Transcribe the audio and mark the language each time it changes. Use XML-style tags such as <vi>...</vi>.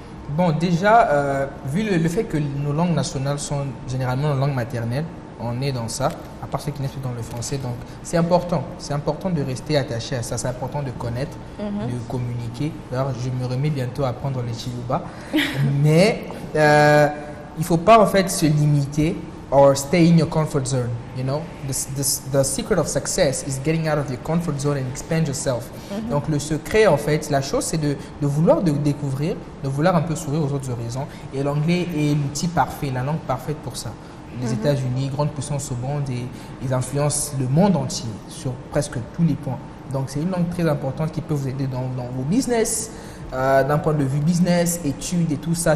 <fr>Bon, déjà, vu le fait que nos langues nationales sont généralement nos langues maternelles, on est dans ça, à part ceux qui naissent dans le français. Donc, c'est important de rester attaché à ça. C'est important de connaître, de communiquer. D'ailleurs, je me remets bientôt à apprendre les Chiluba. Mais il ne faut pas en fait se limiter</fr> <en>or stay in your comfort zone. You know, the secret of success is getting out of your comfort zone and expand yourself.</en> <fr>Donc, le secret, en fait, la chose, c'est de vouloir découvrir, de vouloir un peu s'ouvrir aux autres horizons. Et l'anglais est l'outil parfait, la langue parfaite pour ça. Les États-Unis, grande puissance au monde, et ils influencent le monde entier sur presque tous les points. Donc, c'est une langue très importante qui peut vous aider dans vos business, d'un point de vue business, études et tout ça.</fr>